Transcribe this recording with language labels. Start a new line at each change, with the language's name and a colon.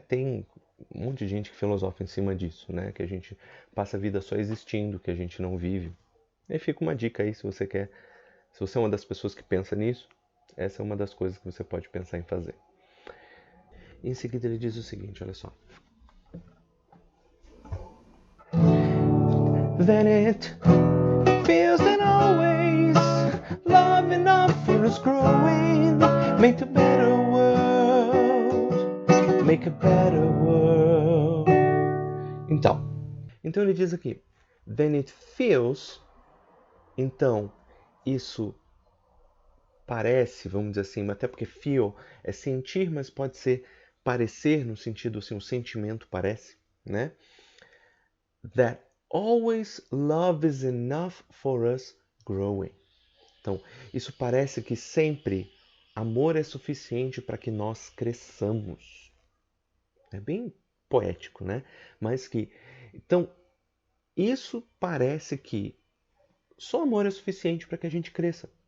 Portuguese: Tem um monte de gente que filosofa em cima disso, né? Que a gente passa a vida só existindo, que a gente não vive. E aí fica uma dica aí, se você quer, se você é uma das pessoas que pensa nisso, essa é uma das coisas que você pode pensar em fazer. E em seguida ele diz o seguinte, olha só.
English: Then it feels that always love enough for us growing, make a better world, make a better world.
Portuguese: Então ele diz aqui,
English: then it feels,
Portuguese: então isso parece, vamos dizer assim, até porque feel é sentir, mas pode ser parecer no sentido assim, o sentimento parece, né?
English: That always love is enough for us growing.
Portuguese: Então, isso parece que sempre amor é suficiente para que nós cresçamos. É bem poético, né? Mas que, então, isso parece que só amor é suficiente para que a gente cresça.